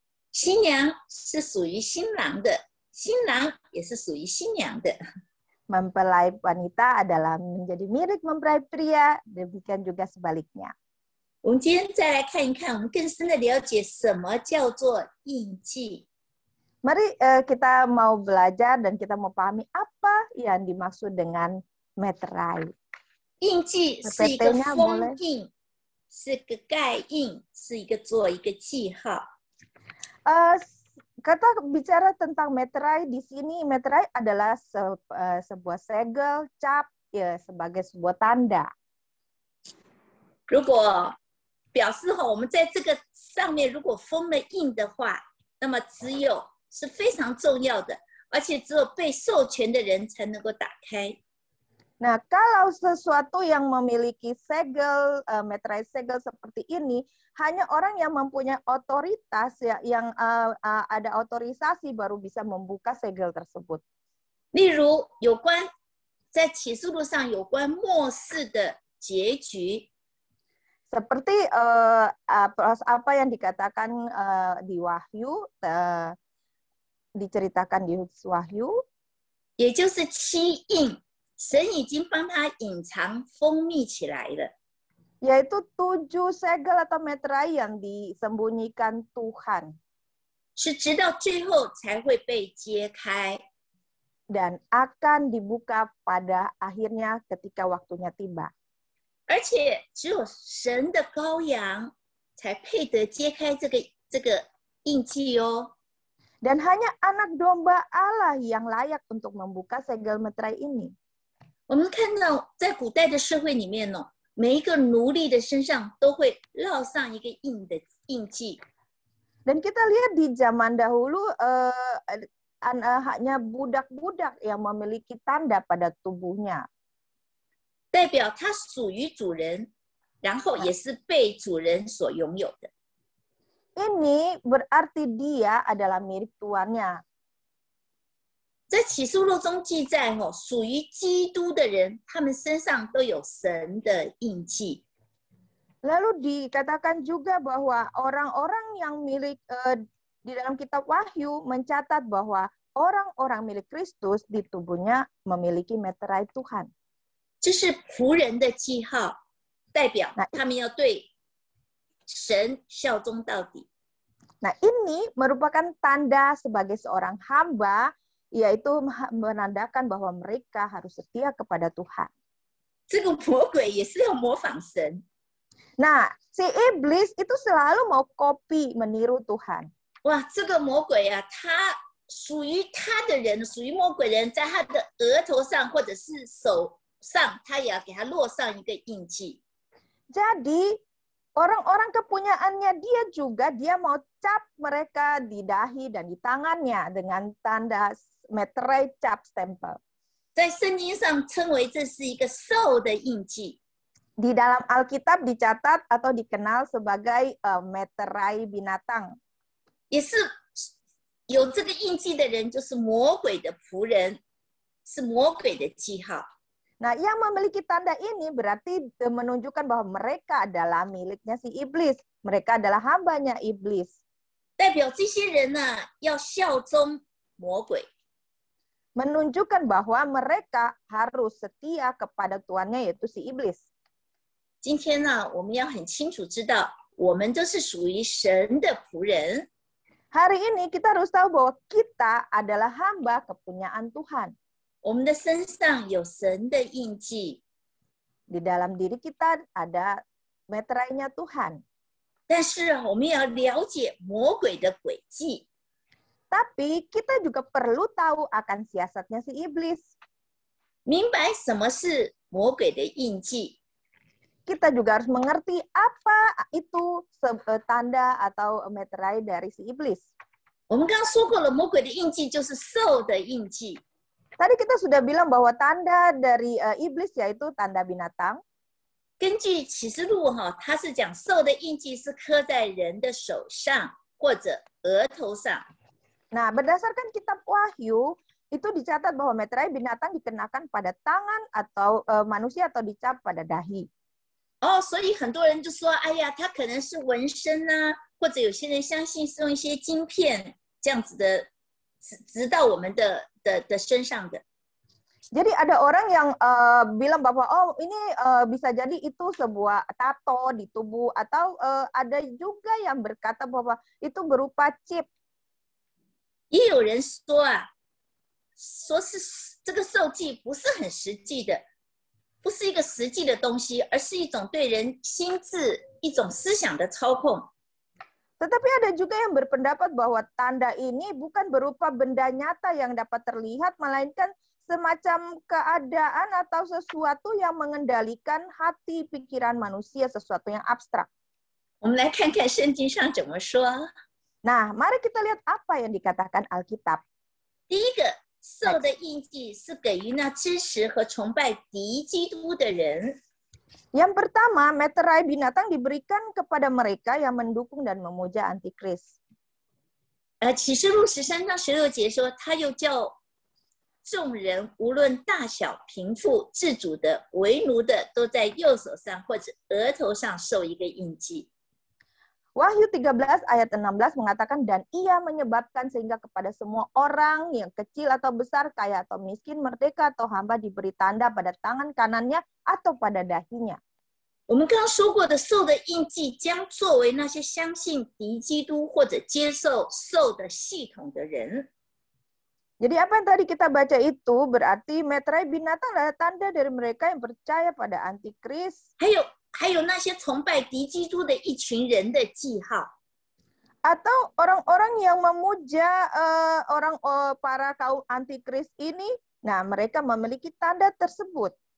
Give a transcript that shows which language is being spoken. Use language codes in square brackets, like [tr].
[zh] 新娘是属于新郎的，新郎也是属于新娘的。 [id] Mempelai wanita adalah menjadi mirip mempelai pria, demikian juga sebaliknya. [zh] 我们今天再来看一看，我们更深的了解什么叫做印记。 [id] Mari kita mau belajar dan kita mau pahami apa yang dimaksud dengan meterai. [zh] 印记是一个 [id] PPT-nya [zh] 封 [id] boleh. [zh] 印，是个盖印，是一个做一个记号。 [id] Kata bicara tentang meterai di sini, meterai adalah sebuah segel, cap, ya, sebagai sebuah tanda. [zh] 如果表示我们在这个上面如果封了印的话，那么只有是非常重要的，而且只有被授权的人才能够打开。 [id] Nah, kalau sesuatu yang memiliki segel, meterai segel seperti ini, hanya orang yang mempunyai otoritas, yang ada otorisasi baru bisa membuka segel tersebut. [zh] 例如，有关在启示录上有关末世的结局， [id] Seperti apa yang dikatakan di Wahyu, diceritakan di Wahyu, [zh] 也就是七印，神已经帮他隐藏封密起来了。 [id] yaitu 7 segel atau meterai yang disembunyikan Tuhan [zh] 是直到最后才会被揭开。 [id] dan akan dibuka pada akhirnya ketika waktunya tiba. [zh] 而且只有神的羔羊才配得揭开这个印记哦。 [id] Dan hanya anak domba Allah yang layak untuk membuka segel meterai ini. [zh] 我们看到在古代的社会里面呢，每一个奴隶的身上都会烙上一个印记。 [id] Dan kita lihat di zaman dahulu hanya budak-budak yang memiliki tanda pada tubuhnya. [zh] 代表他属于主人，然后也是被主人所拥有的。 [id] Ini berarti dia adalah milik tuannya. [zh] 在启示录中记载属于基督的人，他们身上都有神的印记。 [id] Lalu dikatakan juga bahwa orang-orang yang milik di dalam kitab Wahyu mencatat bahwa orang-orang milik Kristus di tubuhnya memiliki meterai Tuhan. [zh] 这是仆人的记号，代表他们要对神效忠到底。 [id] Nah, ini merupakan tanda sebagai seorang hamba, yaitu menandakan bahwa mereka harus setia kepada Tuhan. [zh] 这个魔鬼也是要模仿神。 [id] Nah, si iblis itu selalu mau copy, meniru Tuhan. [zh] 哇，这个魔鬼啊，他属于他的人，属于魔鬼人，在他的额头上或者是手上，他也要给他落上一个印记。 [id] Jadi, orang-orang kepunyaannya dia juga, dia mau cap mereka di dahi dan di tangannya dengan tanda meterai cap stempel. [zh] 在圣经上称为这是一个兽的印记。 [id] Di dalam Alkitab dicatat atau dikenal sebagai meterai binatang. [zh] 也是有这个印记的人，就是魔鬼的仆人，是魔鬼的记号。 [id] Nah, yang memiliki tanda ini berarti menunjukkan bahwa mereka adalah miliknya si iblis. Mereka adalah hambanya iblis. [zh] 代表这些人呢，要效忠魔鬼。 [id] Menunjukkan bahwa mereka harus setia kepada tuannya, yaitu si iblis. [zh] 今天呢，我们要很清楚知道，我们都是属于神的仆人。 [id] Hari ini kita harus tahu bahwa kita adalah hamba kepunyaan Tuhan. [zh] 我们的身上有神的印记， [id] Di dalam diri kita ada meterainya Tuhan. [zh] 但是我们也要了解魔鬼的诡计。 [id] Tapi kita juga perlu tahu akan siasatnya si iblis. [zh] 明白什么是魔鬼的印记， [id] Kita juga harus mengerti apa itu tanda atau meterai dari si iblis. [zh] 我们刚刚说过了，魔鬼的印记就是兽的印记。 [id] Tadi kita sudah bilang bahwa tanda dari iblis yaitu tanda binatang. [zh] 根据启示录它是讲兽的印记是刻在人的手上或者额头上。 [id] Nah, berdasarkan kitab Wahyu, itu dicatat bahwa meterai binatang dikenakan pada tangan atau manusia atau dicap pada dahi. [zh] 所以很多人就说，哎呀，他可能是纹身啊，或者有些人相信是用一些晶片这样子的直到我们的身上的。 [id] Jadi ada orang yang bilang bahwa oh ini bisa jadi itu sebuah tato di tubuh, atau ada juga yang berkata bahwa itu berupa chip. [zh] 也有人说啊，说是这个受剂不是很实际的，不是一个实际的东西，而是一种对人心智一种思想的操控。 [id] Tetapi ada juga yang berpendapat bahwa tanda ini bukan berupa benda nyata yang dapat terlihat, melainkan semacam keadaan atau sesuatu yang mengendalikan hati pikiran manusia, sesuatu yang abstrak. [zh] 我们来看看圣经上怎么说。 [id] Nah, mari kita lihat apa yang dikatakan Alkitab. [zh] 第一个，兽的印记是给予那支持和崇拜敌基督的人。 [id] Yang pertama, meterai binatang diberikan kepada mereka yang mendukung dan memuja antikris. [zh] 启示录13章16节说，他又叫众人无论大小、贫富、自主的、为奴的，都在右手上或者额头上受一个印记。 [id] Wahyu 13 ayat 16 mengatakan, dan ia menyebabkan sehingga kepada semua orang yang kecil atau besar, kaya atau miskin, merdeka atau hamba diberi tanda pada tangan kanannya atau pada dahinya. [zh] 我们刚刚说过的兽的印记将作为那些相信敌基督或者接受兽的系统的人。 [id] Jadi apa yang tadi kita baca itu berarti meterai binatang adalah tanda dari mereka yang percaya pada antikris. [zh] 还有那些崇拜敌基督的一群人的记号， [id] atau orang-orang yang memuja para kaum antikris ini, nah mereka memiliki tanda tersebut.